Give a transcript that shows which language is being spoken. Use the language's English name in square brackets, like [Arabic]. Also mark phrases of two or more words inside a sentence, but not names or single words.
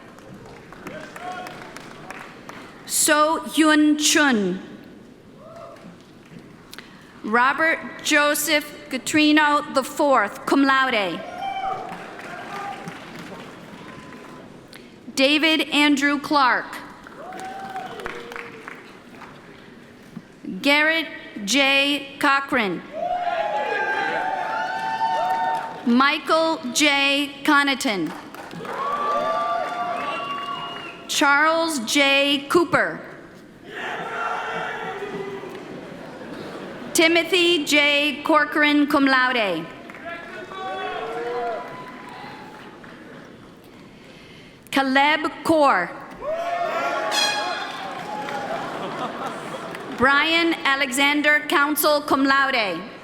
[English] So Hyun Chun. Robert Joseph Gatrino IV, [Latin] cum laude. [English] David Andrew Clark. Garrett J. Cochran. Michael J. Connaughton. Charles J. Cooper. Timothy J. Corcoran, [Latin] cum laude. [English] Caleb Kaur. Brian Alexander Council, [Latin] cum laude.